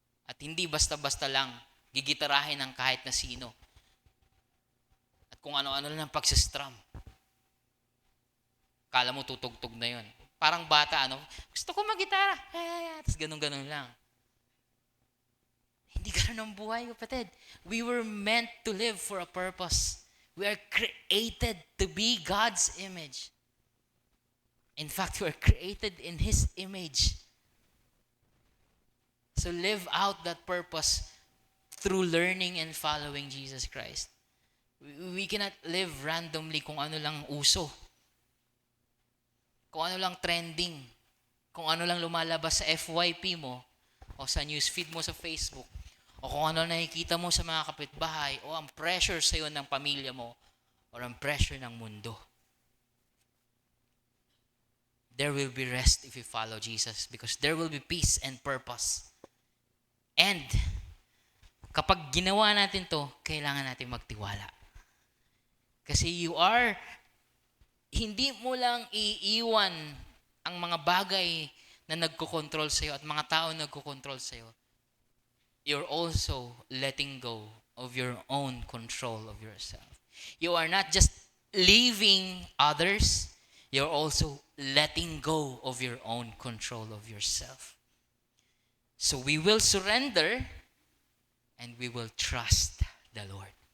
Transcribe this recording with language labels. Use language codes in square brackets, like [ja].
[tl] At hindi basta-basta lang gigitarahin ng kahit na sino. At kung ano-ano lang pagsistrum. Kala mo tutugtog na yun. Parang bata, gusto ko mag-gitara. Tapos ganun-ganun lang. Hindi ganun ang buhay, kapatid. [en] We were meant to live for a purpose. We are created to be God's image. In fact, we are created in His image. So live out that purpose through learning and following Jesus Christ. We cannot live randomly [tl] kung ano lang uso. Kung ano lang trending. Kung ano lang lumalabas sa FYP mo o sa newsfeed mo sa Facebook o kung ano nakikita mo sa mga kapitbahay o ang pressure sa'yo ng pamilya mo or ang pressure ng mundo. [en] There will be rest if you follow Jesus because there will be peace and purpose. [tl] And kapag ginawa natin to, kailangan natin magtiwala. Kasi hindi mo lang iiwan ang mga bagay na nagkokontrol sa'yo at mga tao nagkokontrol sa'yo. [en] You're also letting go of your own control of yourself. You are not just leaving others, you're also letting go of your own control of yourself. So we will surrender and we will trust the Lord.